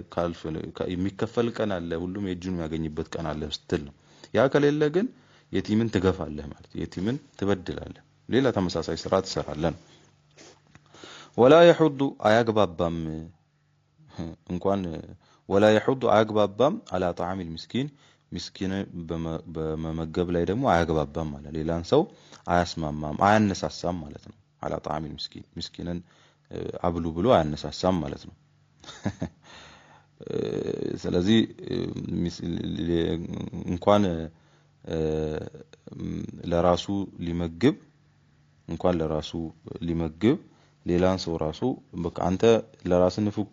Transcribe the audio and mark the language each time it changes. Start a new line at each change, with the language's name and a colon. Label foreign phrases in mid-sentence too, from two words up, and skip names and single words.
Amharic: ካልፍ የሚከፈል ቀን አለ ሁሉም የእጁን የሚያገኝበት ቀን አለ ስትል ነው። ያ ከሌለ ግን የቲምን ትገፋለህ ማለት የቲምን ትበድላለህ፣ ሌላ ተመሳሳይ ስራ ትሰራለህ። ወላ يحض አያግባባም እንኳን ወላ يحض አያግባባም
Arabic: على طعام المسكين
Amharic: ምስኪን በመመገብ ላይ ደግሞ አያግባባም ማለት ሌላን ሰው አያስማማም አያነሳሳም ማለት ነው።
Arabic: على طعام المسكين
Amharic: ምስኪንን አብሉ ብሎ አያነሳሳም ማለት ነው። ስለዚህ እንኳን ለራሱ ሊመግብ እንኳን ለራሱ ሊመግብ ሌላን ሰው ራሱ በቃ አንተ ለራስህ ንፉግ